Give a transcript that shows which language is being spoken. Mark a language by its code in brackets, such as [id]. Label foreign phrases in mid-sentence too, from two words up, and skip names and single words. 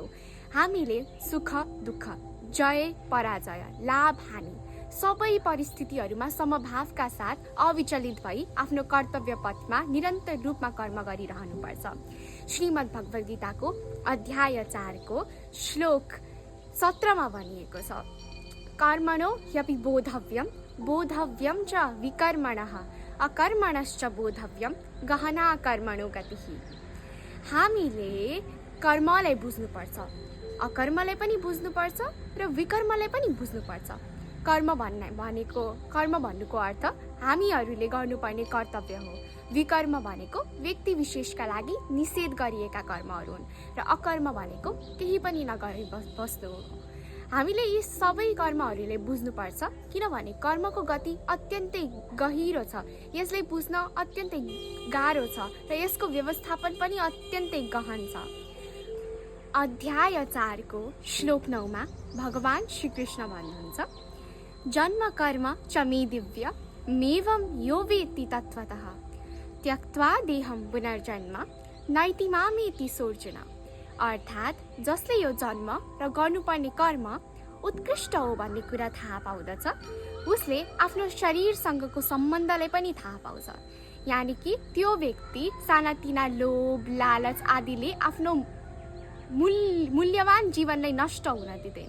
[ne] हामीले सुख, दुःख, जय, पराजय, लाभ, हानि सबै परिस्थितिहरूमा समभावका साथ अविचलित भई आफ्नो कर्तव्य पथमा निरन्तर रूपमा कर्म गरिरहनुपर्छ। श्रीमद् भगवत गीताको अध्याय 4को श्लोक 17मा भनिएको छ, [sa] कर्मणो ह्यपि बोधव्यम, बोधव्यम च विकर्मणः, अकर्मणश्च बोधव्यम, गहना कर्मणो गतिः। [ne] हामीले कर्मलाई बुझ्नुपर्छ, अकर्मलाई पनि बुझ्नुपर्छ र विकर्मलाई पनि बुझ्नुपर्छ। कर्म भन्नुको अर्थ हामीहरूले गर्नुपर्ने कर्तव्य हो। विकर्म भनेको व्यक्ति विशेषका लागि निषेध गरिएका कर्महरू हुन् र अकर्म भनेको केही पनि नगरे वस्तु हो। हामीले यी सबै कर्महरूले बुझ्नुपर्छ, किनभने कर्मको गति अत्यन्तै गहिरो छ। यसलाई बुझ्न अत्यन्तै गाह्रो छ र यसको व्यवस्थापन पनि अत्यन्तै गहन छ। अध्याय 4को श्लोक 9मा भगवान श्रीकृष्ण भन्नुहुन्छ, [sa] जन्म कर्म च मे दिव्य मेवं यो वेत्ति तत्त्वतः त्यक्त्वा देहं पुनर्जन्म नैति मामेति सोऽर्जुन। [ne] अर्थात् जसले यो जन्म र गर्नुपर्ने कर्म उत्कृष्ट हो भन्ने कुरा थाहा पाउँदछ, उसले आफ्नो शरीरसँगको सम्बन्धलाई पनि थाहा पाउँछ। यानि कि त्यो व्यक्ति सानातिना लोभ, लालच आदिले आफ्नो मूल्यवान जीवनलाई नष्ट हुन दिँदैन।